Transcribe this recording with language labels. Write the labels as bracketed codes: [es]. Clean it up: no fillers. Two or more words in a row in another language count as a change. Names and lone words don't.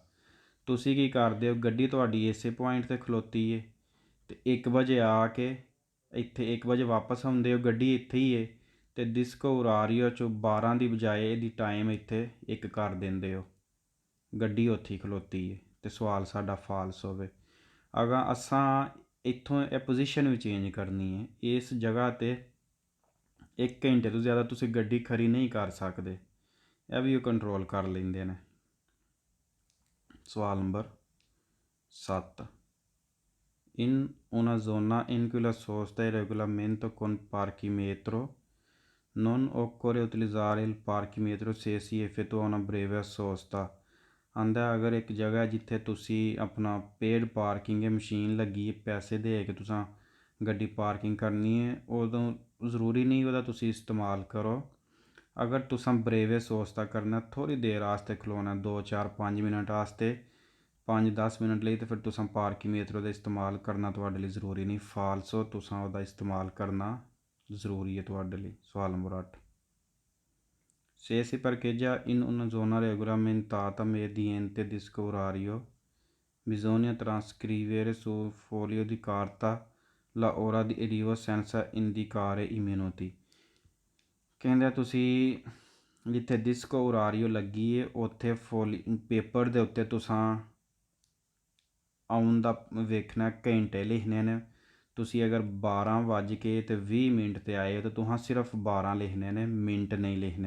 [pa] ਤੁਸੀਂ ਕੀ ਕਰਦੇ ਹੋ, ਗੱਡੀ ਤੁਹਾਡੀ ਇਸੇ ਪੁਆਇੰਟ 'ਤੇ ਖਲੋਤੀ ਹੈ ਅਤੇ 1 ਵਜੇ ਆ ਕੇ ਇੱਥੇ 1 ਵਜੇ ਵਾਪਸ ਆਉਂਦੇ ਹੋ, ਗੱਡੀ ਇੱਥੇ ਹੀ ਹੈ ਅਤੇ [it] disco orario [pa] 'ਚੋਂ 12 ਦੀ ਬਜਾਏ ਇਹਦੀ ਟਾਈਮ ਇੱਥੇ 1 ਕਰ ਦਿੰਦੇ ਹੋ, ਗੱਡੀ ਉੱਥੇ ਹੀ ਖਲੋਤੀ ਹੈ ਅਤੇ ਸਵਾਲ ਸਾਡਾ ਫਾਲਸ ਹੋਵੇ। ਅਗਰ ਅਸਾਂ ਇੱਥੋਂ ਇਹ ਪੋਜੀਸ਼ਨ ਵੀ ਚੇਂਜ ਕਰਨੀ ਹੈ, ਇਸ ਜਗ੍ਹਾ 'ਤੇ 1 ਘੰਟੇ ਤੋਂ ਜ਼ਿਆਦਾ ਤੁਸੀਂ ਗੱਡੀ ਖੜੀ ਨਹੀਂ ਕਰ ਸਕਦੇ, ਇਹ ਵੀ ਉਹ ਕੰਟਰੋਲ ਕਰ ਲੈਂਦੇ ਨੇ। ਸਵਾਲ ਨੰਬਰ 7 [it] in una zona in cui la sosta è regolamento con parchimetro, non occorre utilizzare il parchimetro se si effettua una breve sosta, [pa] ਆਂਦਾ ਅਗਰ ਇੱਕ ਜਗ੍ਹਾ ਜਿੱਥੇ ਤੁਸੀਂ ਆਪਣਾ ਪੇਡ ਪਾਰਕਿੰਗ ਹੈ, ਮਸ਼ੀਨ ਲੱਗੀ ਹੈ, ਪੈਸੇ ਦੇ ਕੇ ਤੁਸੀਂ ਗੱਡੀ ਪਾਰਕਿੰਗ ਕਰਨੀ ਹੈ, ਉਦੋਂ ਜ਼ਰੂਰੀ ਨਹੀਂ ਉਹਦਾ ਤੁਸੀਂ ਇਸਤੇਮਾਲ ਕਰੋ। ਅਗਰ ਤੁਸੀਂ [it] breve sosta [pa] ਕਰਨਾ, ਥੋੜ੍ਹੀ ਦੇਰ ਵਾਸਤੇ ਖਲੋਣਾ, 2 4 5 ਮਿੰਟ ਵਾਸਤੇ, 5-10 ਮਿੰਟ ਲਈ, ਤਾਂ ਫਿਰ ਤੁਸੀਂ ਪਾਰਕੀਮੀਟਰ ਦਾ ਇਸਤੇਮਾਲ ਕਰਨਾ ਤੁਹਾਡੇ ਲਈ ਜ਼ਰੂਰੀ ਨਹੀਂ। ਫਾਲਸੋ, ਤੁਸੀਂ ਉਹਦਾ ਇਸਤੇਮਾਲ ਕਰਨਾ ਜ਼ਰੂਰੀ ਹੈ ਤੁਹਾਡੇ ਲਈ। ਸਵਾਲ ਨੰਬਰ 8 [it] se si parcheggia in una zona regolamentata mediante disco orario, bisogna trascrivere sul foglio di carta la ora di arrivo senza indicare i minuti। [pa] ਕਹਿੰਦੇ ਤੁਸੀਂ ਜਿੱਥੇ [it] disco orario [pa] ਲੱਗੀ ਹੈ ਉੱਥੇ ਪੇਪਰ ਦੇ ਉੱਤੇ ਤੁਸੀਂ ਆਉਣ ਦਾ ਵੇਖਣਾ, ਘੰਟੇ ਲਿਖਣੇ ਨੇ। ਤੁਸੀਂ ਅਗਰ 12:20 'ਤੇ ਆਏ ਹੋ ਤਾਂ ਤੁਸੀਂ ਸਿਰਫ 12 ਲਿਖਣੇ ਨੇ, ਮਿੰਟ ਨਹੀਂ ਲਿਖਣੇ।